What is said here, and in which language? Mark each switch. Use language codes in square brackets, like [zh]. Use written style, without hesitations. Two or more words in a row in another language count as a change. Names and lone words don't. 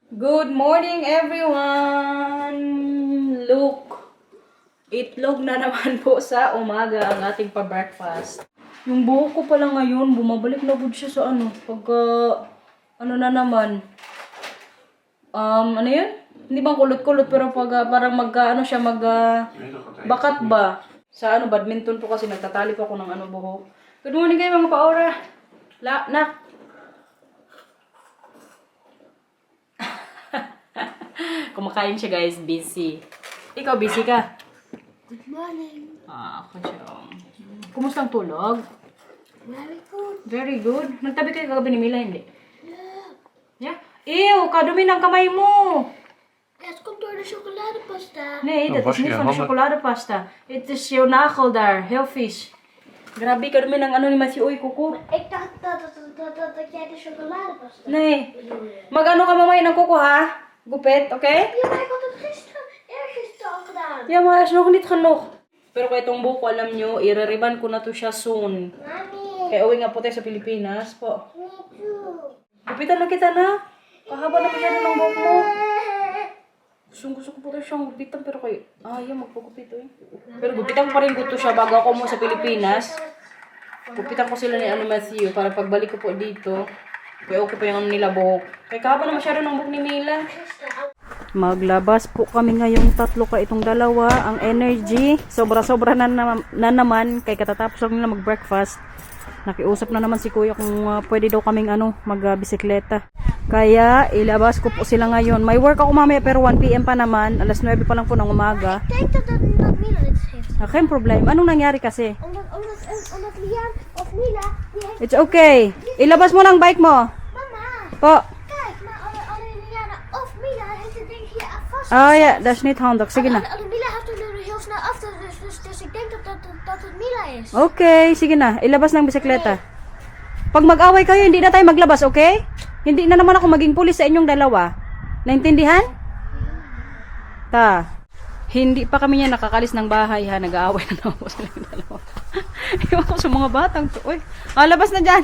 [en] Good morning, everyone! Look, [tl] itlog na naman po sa umaga ang ating pa-breakfast. Yung buhok ko pala ngayon, bumabalik na po siya sa pagka, na naman. Ano yun? Hindi bang kulot-kulot, pero pag, parang bakat ba? Sa badminton po kasi nagtatali po ako ng buhok. [en] Good morning [tl] kayo mga pa-aura. Nak. Kumakain siya guys, busy. Ikaw, busy ka? [en] Good morning. [tl] Ako siya. Kumusta ang tulog? [en] Very good. Very good. [tl] Nagtabi kayo kagabi ni Mila, hindi? [en] Yeah. Yeah? [tl] Ew, kadumi ng kamay mo. [nl] Het komt door de chocoladepasta. Nee, dat was is niet je van de handen. chocoladepasta. Het is jouw nagel daar, heel vies. [tl] Grabe, kadumi ng ni Matthew. Oy, kuko. [nl] Ik dacht dat jij de chocoladepasta Nee. bedoelde. [tl] Mag-ano ka mamaya ng kuko, ha? Gupit, okay? [nl] Ja, maar ik had het eergisteren al gedaan. Ja, maar is nog niet genoeg. [tl] Pero kaya itong buko, alam nyo, ireriban ko na to siya soon. Mami, Kaya uwi nga po tayo sa Pilipinas po. [en] me too. [tl] Gupitan na kita na. Kahaba na masyado ng buhok mo. Gusto ko po tayo siyang gupitan pero kayo, ayaw magpagupit eh. Pero gupitan ko pa rin ko to siya bago ako mo sa Pilipinas. Gupitan ko sila ni Matthew para pagbalik ko po dito. Kaya okay pa yung nila buhok. Kaya kahaba na masyado ng buhok ni Mila. Maglabas po kami ngayong tatlo ka itong dalawa. Ang energy, sobra-sobra na naman. Kaya katatapos lang nila mag-breakfast. Nakiusap na naman si kuya kung pwede daw kaming mag-bisikleta. Kaya ilabas ko po sila ngayon. May work ako mamaya pero 1 PM pa naman. Alas 9 pa lang po ng umaga. [nl] Ik denk dat Mila dit heeft. Geen probleem. [tl] Anong nangyari kasi? [nl] Omdat Lian of Mila, die heeft... [en] It's okay. [tl] Ilabas mo lang bike mo. Mama, Po. [nl] kijk, maar alleen Liana of Mila heeft het ding hier aan vast. Ah ja, dat is niet handig. [tl] Sige na. [nl] Alleen Mila heeft er nu heel snel af, dus ik denk dat het Mila is. [tl] Okay, sige na. Ilabas ng bisikleta. Pag mag-away kayo, hindi na tayo maglabas, okay? Hindi na naman ako maging pulis sa inyong dalawa. Naintindihan? Hindi pa kami niya nakakalis ng bahay ha. Nag-aaway na naman po silang dalawa. Iwan ko sa mga batang to. Uy, labas na dyan.